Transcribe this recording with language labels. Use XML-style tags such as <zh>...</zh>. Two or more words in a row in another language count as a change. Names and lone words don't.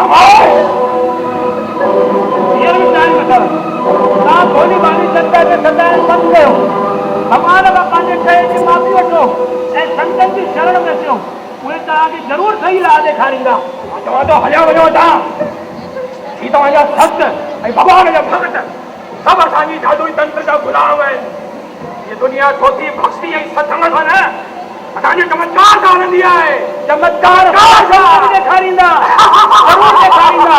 <sd>हींअर बि टाइम नथव, तव्हां भोली भाली संत खे सदाइण बंदि कयो। भॻवान खां पंहिंजे शइ जी माफ़ी वठो ऐं संतनि जी शरण में अचो। उहे तव्हांखे ज़रूरु सही राह ॾेखारींदा। चवां थो हलियो वञो तव्हां। ही तव्हांजा संत ऐं भॻवान जा भॻत सभु असांजी जादुई तंत्र जा गुलाम आहिनि। ये दुनिया छोटी भक्ति ऐं सत्संग सां न असांजे चमत्कार सां हलंदी आहे। चमत्कार ॾेखारींदा, ज़रूरु ॾेखारींदा।</sd>